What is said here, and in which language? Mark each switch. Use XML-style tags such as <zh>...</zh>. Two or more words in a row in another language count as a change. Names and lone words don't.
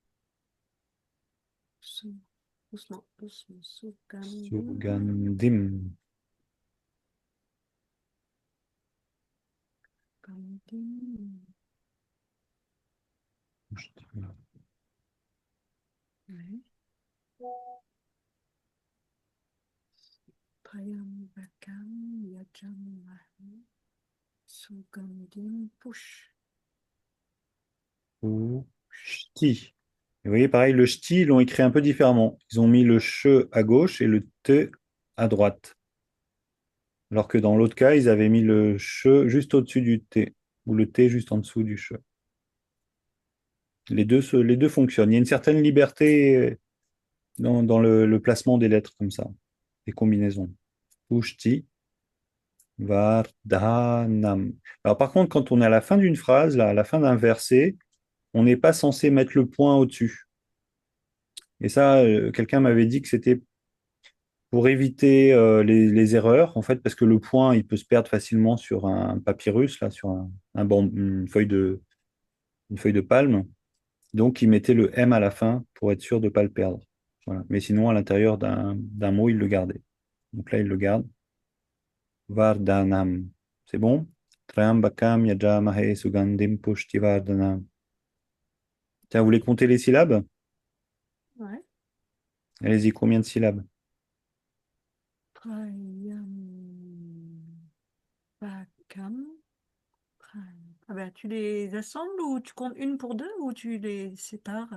<fr>Su. Doucement, doucement. Sugandim. Sugandim. Gandim. Ouais.</fr> <sa>त्र्यम्, बकम्. यजाम्, महे। सुगन्धिम्.</sa> <fr>Push. Ou Shti. Et vous voyez, pareil, le Shti, ils l'ont écrit un peu différemment. Ils ont mis le che à gauche et le te à droite. Alors que dans l'autre cas, ils avaient mis le che juste au-dessus du t, ou le t juste en dessous du che. Les deux fonctionnent. Il y a une certaine liberté dans le placement des lettres comme ça, des combinaisons.</fr> <sa>पुष्टि, वर्धनम्.</sa> <fr>Alors par contre, quand on est à la fin d'une phrase, là, à la fin d'un verset, on n'est pas censé mettre le point au-dessus. Et ça, quelqu'un m'avait dit que c'était pour éviter les erreurs, en fait, parce que le point, il peut se perdre facilement sur un papyrus, là, sur une feuille de palme. Donc, il mettait le M à la fin pour être sûr de ne pas le perdre. Voilà. Mais sinon, à l'intérieur d'un mot, il le gardait. Donc là, il le garde. Vardhanam. C'est bon?</fr> <sa>त्र्यम्बकं यजामहे सुगन्धिं पुष्टि वर्धनम्.</sa> <fr>Tiens, vous voulez compter les syllabes? Ouais. Allez-y, combien de syllabes?</fr> <sa>त्र्यम्, बकम्.</sa> <fr>Ah ben, tu les assembles ou tu comptes une pour deux ou tu les sépares?</fr>